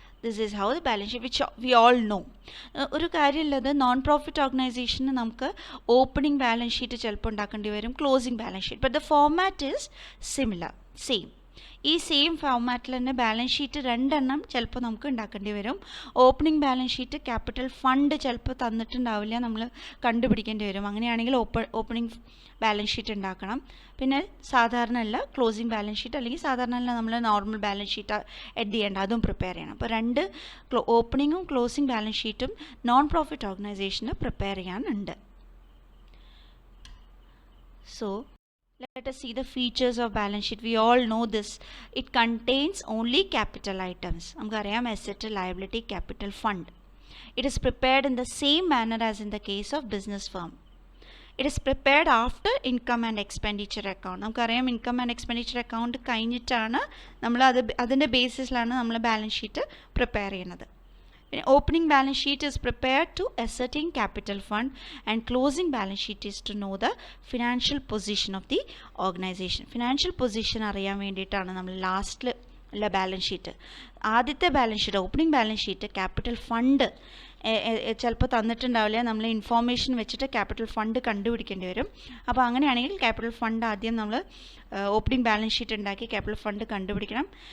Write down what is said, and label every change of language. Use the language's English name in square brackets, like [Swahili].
[English] This is how the balance sheet, which we all know. [Malayalam] ഒരു കാര്യമുള്ളത് non profit ഓർഗനൈസേഷന് നമുക്ക് ഓപ്പണിംഗ് ബാലൻസ് ഷീറ്റ് ചിലപ്പോൾ ഉണ്ടാക്കേണ്ടി വരും, closing balance sheet, [English] But the format is similar, same. [Malayalam] ഈ same ഫോർമാറ്റിൽ തന്നെ ബാലൻസ് ഷീറ്റ് രണ്ടെണ്ണം ചിലപ്പോൾ നമുക്ക് ഉണ്ടാക്കേണ്ടി വരും. Opening balance sheet capital fund ചിലപ്പോൾ തന്നിട്ടുണ്ടാവില്ല, നമ്മൾ കണ്ടുപിടിക്കേണ്ടി വരും. അങ്ങനെയാണെങ്കിൽ ഓപ്പണിംഗ് ബാലൻസ് ഷീറ്റ് ഉണ്ടാക്കണം. പിന്നെ സാധാരണ അല്ല ക്ലോസിംഗ് ബാലൻസ് ഷീറ്റ്, അല്ലെങ്കിൽ സാധാരണ അല്ല നമ്മൾ നോർമൽ ബാലൻസ് ഷീറ്റ് എഡ് ചെയ്യേണ്ട, അതും പ്രിപ്പയർ ചെയ്യണം. അപ്പോൾ രണ്ട് ഓപ്പണിങ്ങും ക്ലോസിംഗ് ബാലൻസ് ഷീറ്റും നോൺ പ്രോഫിറ്റ് ഓർഗനൈസേഷന് പ്രിപ്പയർ ചെയ്യാനുണ്ട്. [English] So let us see the features of balance sheet. We all know this. It contains only capital items. [Malayalam] നമുക്കറിയാം [English] asset, liability, capital, fund. It is prepared in the same manner as in the case of business firm. It is prepared after income and expenditure account. [Malayalam] നമുക്കറിയാം income and expenditure account കഴിഞ്ഞിട്ടാണ് നമ്മൾ അതിൻ്റെ ബേസിസിലാണ് നമ്മൾ balance sheet prepare ചെയ്യുന്നത്. [English] Opening balance sheet is prepared to ascertain capital fund, and closing balance sheet is to know the financial position of the organization. [Malayalam] Financial position അറിയാൻ വേണ്ടിയിട്ടാണ് നമ്മൾ ലാസ്റ്റിൽ ഉള്ള ബാലൻസ് ഷീറ്റ്. ആദ്യത്തെ balance sheet, opening balance sheet, capital fund ചിലപ്പോൾ തന്നിട്ടുണ്ടാവില്ല, നമ്മൾ information വെച്ചിട്ട് capital fund കണ്ടുപിടിക്കേണ്ടി വരും. അപ്പോൾ അങ്ങനെയാണെങ്കിൽ ക്യാപിറ്റൽ ഫണ്ട് ആദ്യം നമ്മൾ ഓപ്പണിംഗ് ബാലൻസ് ഷീറ്റ് ഉണ്ടാക്കി ക്യാപിറ്റൽ ഫണ്ട് കണ്ടുപിടിക്കണം.